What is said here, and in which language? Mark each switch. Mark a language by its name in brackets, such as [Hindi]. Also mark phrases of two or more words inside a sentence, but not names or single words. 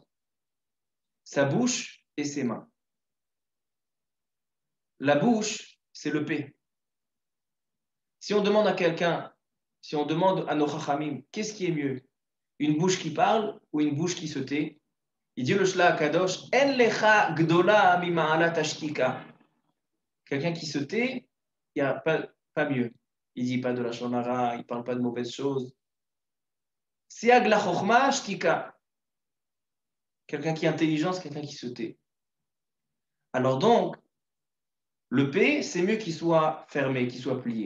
[French] Sa bouche et ses mains. La bouche, c'est le P. Si on demande à quelqu'un, si on demande à nos chachamim, qu'est-ce qui est mieux? Une bouche qui parle ou une bouche qui se tait? Il dit le Shla Kadosh, [Hebrew] אין לך גדולה ממעלה שתיקה. [French] Quelqu'un qui se tait, il n'y a pas mieux. Il ne dit pas de la shonara, il ne parle pas de mauvaises choses. [Hebrew] סייג לחכמה שתיקה. [French] Quelqu'un qui est intelligent, c'est quelqu'un qui se tait. Alors donc, le P, c'est mieux qu'il soit fermé, qu'il soit plié.